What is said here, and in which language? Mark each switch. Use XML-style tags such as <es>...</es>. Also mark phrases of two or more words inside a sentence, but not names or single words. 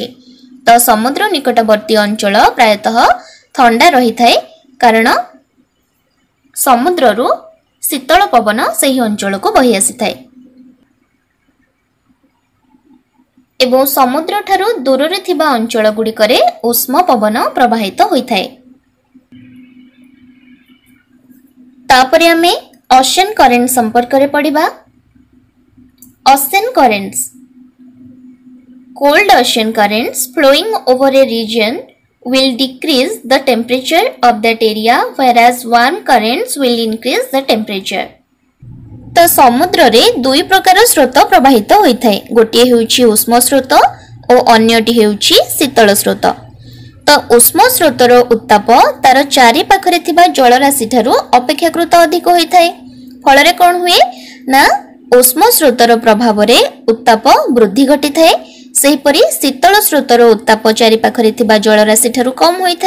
<or>ତୋ ସମୁଦ୍ର ନିକଟବର୍ତ୍ତୀ ଅଞ୍ଚଳ ପ୍ରାୟତଃ ଥଣ୍ଡା ରହି ଥାଏ, କାରଣ ସମୁଦ୍ରରୁ ଶୀତଳ ପବନ ସେହି ଅଞ୍ଚଳକୁ ବହି ଆସି ଥାଏ ଏବଂ ସମୁଦ୍ର ଠାରୁ ଦୂର ରେ ଥିବା ଅଞ୍ଚଳ ଗୁଡ଼ିକରେ ଉଷ୍ମ ପବନ ପ୍ରବାହିତ ହୋଇ ଥାଏ। ତାପରେ ଆମେ</or> <en>ocean current</en> <or>ସମ୍ପର୍କ ରେ ପଢ଼ିବା।</or> <en>ocean currents, cold ocean currents flowing over a region will decrease the temperature of that area, whereas warm currents will increase the temperature.</en> <or>ତୋ ସମୁଦ୍ର ରେ ଦୁଇ ପ୍ରକାର ସ୍ରୋତ ପ୍ରବାହିତ ହୋଇଥାଏ, ଗୋଟିଏ ହେଉଛି ଉଷ୍ମ ସ୍ରୋତ ଓ ଅନ୍ୟଟି ହେଉଛି ଶୀତଳ ସ୍ରୋତ। ତୋ ଉଷ୍ମ ସ୍ରୋତର ଉତ୍ତାପ ତାର ଚାରି ପାଖରେ ଥିବା ଜଳରାଶି ଠାରୁ ଅପେକ୍ଷାକୃତ ଅଧିକ ହୋଇଥାଏ। ଫଳରେ କଣ ହୁଏ ନା ଉଷ୍ମ ସ୍ରୋତର ପ୍ରଭାବ ରେ ଉତ୍ତାପ ବୃଦ୍ଧି ଘଟିଥାଏ, ସେହିପରି ଶୀତଳ ସ୍ରୋତର ଉତ୍ତାପ ଚାରି ପାଖରେ ଥିବା ଜଳରାଶି ଠାରୁ କମ ହୋଇଥାଏ।</or>